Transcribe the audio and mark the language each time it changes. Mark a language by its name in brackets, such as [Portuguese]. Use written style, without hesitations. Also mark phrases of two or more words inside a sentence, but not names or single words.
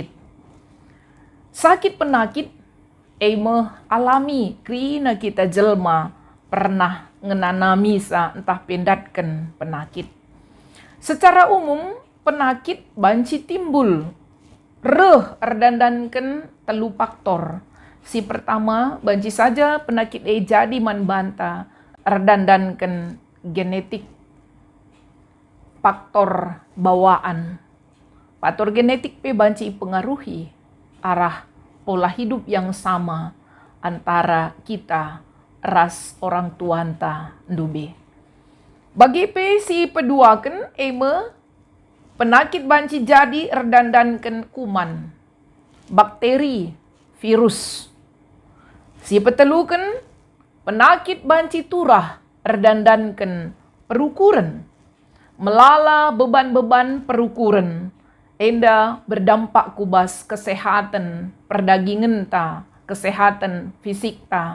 [Batak Karo] Sakit penakit, eme alami krina kita jelma pernah ngenanami sa entah pendatkan penakit. Secara umum, penakit banci timbul, erdandankan telu faktor. Si pertama, banci saja penakit jadi man banta, erdandankan genetik, faktor bawaan. [Indonesian] Faktor genetik [Batak Karo] pe banci [Indonesian] pengaruhi arah pola hidup yang sama antara kita, [Batak Karo] ras orang tuanta ndube. Bagi pe si peduakan eme penakit banci jadi erdandankan kuman, bakteri, virus. Si petelukan penakit banci turah erdandankan perukuran, melala beban-beban perukuran, enda berdampak kubas kesehatan perdagingan ta, kesehatan fisik ta.